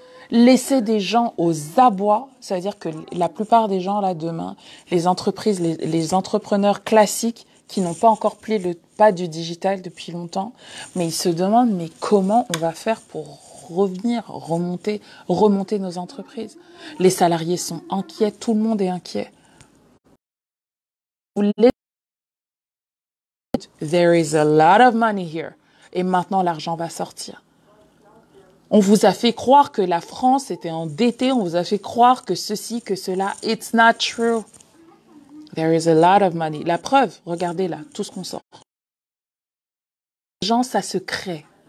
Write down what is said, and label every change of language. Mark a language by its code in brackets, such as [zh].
[fr] Laisser des gens aux abois, ça veut dire que la plupart des gens là demain, les entreprises, les entrepreneurs classiques qui n'ont pas encore plié le pas du digital depuis longtemps, mais ils se demandent mais comment on va faire pour remonter nos entreprises. Les salariés sont inquiets, tout le monde est inquiet. [en] There is a lot of money here. [fr] Et maintenant l'argent va sortir. On vous a fait croire que la France était endettée, on vous a fait croire que ceci, que cela. [en] It's not true. There is a lot of money. [fr] La preuve, regardez là, tout ce qu'on sort. L'argent, ça se crée.